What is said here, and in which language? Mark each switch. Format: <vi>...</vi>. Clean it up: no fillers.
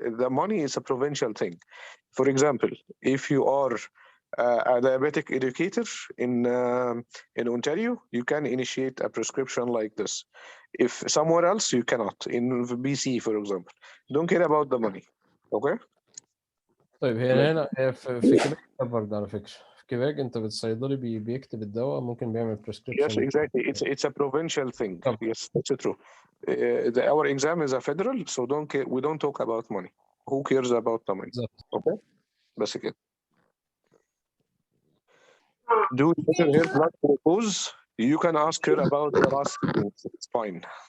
<en>The money is a provincial thing. For example, if you are a diabetic educator in Ontario, you can initiate a prescription like this. If somewhere else, you cannot. In BC, for example, don't care about the money. Okay?</en> <ar>طيب هنا في كيبيك برضه على فكرة. في كيبيك انت بالصيدلي بيكتب الدواء، ممكن بيعمل prescription.</ar> <en>Yes, exactly. It's a provincial thing. Yes, that's true. Our exam is a federal, so we don't talk about money. Who cares about the money? Exactly. Okay, that's it. Do you measure her blood glucose? You can ask her about the last things. It's fine.</en>